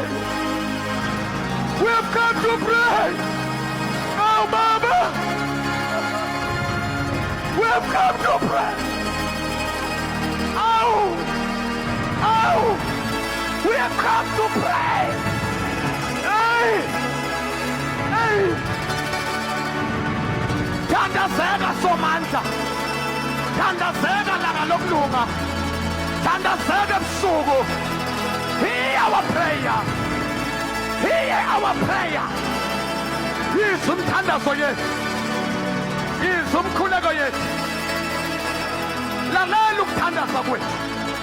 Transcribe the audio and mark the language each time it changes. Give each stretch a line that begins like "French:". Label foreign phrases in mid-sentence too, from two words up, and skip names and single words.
English: We have come to pray. Oh, Mama. We have come to pray. Oh. We have come to pray.
Zulu: Hey. Thandazeka somandla. Thandazeka langa lokulunga. Thandazeka ebusuku.
English: Hear our prayer. Hear our prayer.
Zulu: Yizumthandazo yethu. Yizumkhuleko yethu. Lalela ukuthandaza kwethu.